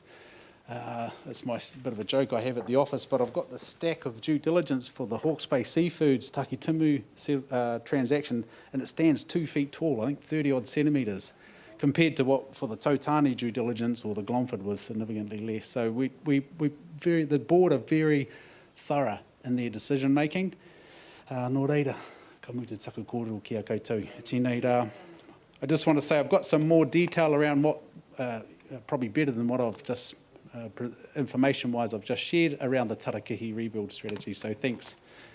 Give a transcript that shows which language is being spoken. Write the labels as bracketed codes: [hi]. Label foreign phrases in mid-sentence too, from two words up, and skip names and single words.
[en] It's my bit of a joke I have at the office, but I've got the stack of due diligence for the Hawke's Bay Seafoods Taki Timu transaction, and it stands 2 feet tall, I think 30 odd centimetres, compared to what for the Tautani due diligence or the Glomford was significantly less. So the board are very thorough in their decision making. [mi] Nō reira, ka mutu taku kōrero ki a koutou. Tēnei rā. [en] I just want to say I've got some more detail around what, probably better than what I've just, information-wise, I've just shared around the tarakihi rebuild strategy. So thanks.